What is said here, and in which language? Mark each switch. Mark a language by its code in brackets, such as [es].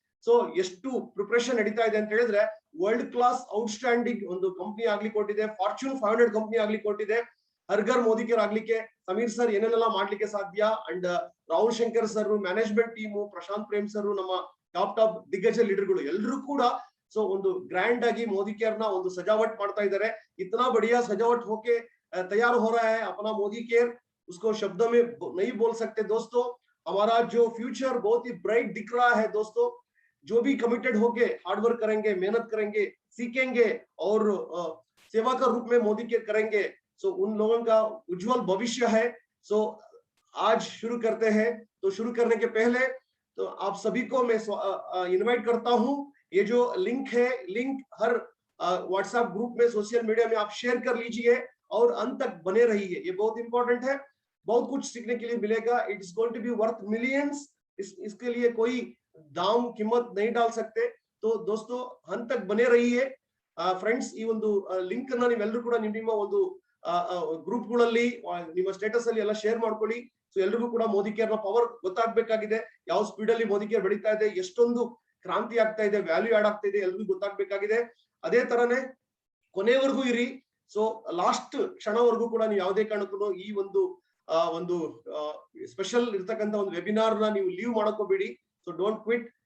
[kn] So ಎಷ್ಟು preparation ನಡೀತಾ ಇದೆ ಅಂತ ಹೇಳಿದ್ರೆ, ವರ್ಲ್ಡ್ ಕ್ಲಾಸ್ ಔಟ್ಸ್ಟ್ಯಾಂಡಿಂಗ್ ಒಂದು ಕಂಪನಿ ಆಗ್ಲಿ ಕೊಟ್ಟಿದೆ, ಫಾರ್ಚೂನ್ 500 ಕಂಪನಿ ಆಗ್ಲಿ ಕೊಟ್ಟಿದೆ. ಹರ್ಘರ್ ಮೋದಿ ಕೇರ್ ಆಗ್ಲಿಕ್ಕೆ ಸಮೀರ್ ಸರ್ ಏನೆಲ್ಲ ಮಾಡ್ಲಿಕ್ಕೆ ಸಾಧ್ಯ, and Rahul Shankar sir, management team, Prashant Prem sir, ನಮ್ಮ ಟಾಪ್ ದಿಗ್ಗಜ ಲೀಡರ್ಗಳು ಎಲ್ಲರೂ ಕೂಡ ಸೊ ಒಂದು ಗ್ರ್ಯಾಂಡ್ ಆಗಿ ಮೋದಿ ಕೇರ್ ನ ಒಂದು ಸಜಾವಟ್ ಮಾಡ್ತಾ ಇದ್ದಾರೆ. [hi] इतना बढ़िया सजावट होके तैयार हो रहा है अपना मोदी केयर, उसको शब्दों में नहीं बोल सकते दोस्तों. हमारा जो फ्यूचर बहुत ही ब्राइट दिख रहा है दोस्तों. जो भी कमिटेड होके हार्ड वर्क करेंगे, मेहनत करेंगे, सीखेंगे और सेवा का रूप में मोदी केयर करेंगे, सो उन लोगों का उज्जवल भविष्य है. सो आज शुरू करते हैं. तो शुरू करने के पहले तो आप सभी को मैं इनवाइट करता हूं. ये जो लिंक है, लिंक हर व्हाट्सएप ग्रुप में, सोशल मीडिया में आप शेयर कर लीजिए और अंत तक बने रहिए. ये बहुत इंपॉर्टेंट है. बहुत कुछ सीखने के लिए मिलेगा। [en] It is going to be worth millions. [hi] इसके लिए कोई दाम कीमत नहीं डाल सकते। तो दोस्तों अंत तक बने रहिए ಫ್ರೆಂಡ್ಸ್। [kn] ಈ ಒಂದು ಲಿಂಕ್ ಅನ್ನ ನೀವೆಲ್ಲರೂ ಕೂಡ ನಿಮ್ಮ ಒಂದು ಗ್ರೂಪ್ ಗಳಲ್ಲಿ ನಿಮ್ಮ ಸ್ಟೇಟಸ್ ಅಲ್ಲಿ ಎಲ್ಲ ಶೇರ್ ಮಾಡ್ಕೊಳ್ಳಿ. ಸೊ ಎಲ್ರಿಗೂ ಕೂಡ ಮೋದಿ ಕೇರ್ ನ ಪವರ್ ಗೊತ್ತಾಗ್ಬೇಕಾಗಿದೆ. ಯಾವ ಸ್ಪೀಡ್ ಅಲ್ಲಿ ಮೋದಿ ಕೇರ್ ಬೆಳೀತಾ ಇದೆ, ಎಷ್ಟೊಂದು ಕ್ರಾಂತಿ ಆಗ್ತಾ ಇದೆ, ವ್ಯಾಲ್ಯೂ ಆಡ್ ಆಗ್ತಾ ಇದೆ, ಎಲ್ರಿಗೂ ಗೊತ್ತಾಗ್ಬೇಕಾಗಿದೆ. ಅದೇ ತರನೇ ಕೊನೆವರೆಗೂ ಇರಿ. ಸೊ ಲಾಸ್ಟ್ ಕ್ಷಣವರೆಗೂ ಕೂಡ ನೀವು ಯಾವುದೇ ಕಾರಣಕ್ಕೂ ಈ ಒಂದು ಸ್ಪೆಷಲ್ ಇರ್ತಕ್ಕಂಥ ಒಂದು ವೆಬಿನಾರ್ ನ ನೀವು ಲೀವ್ ಮಾಡಕೋಬೇಡಿ. So don't quit.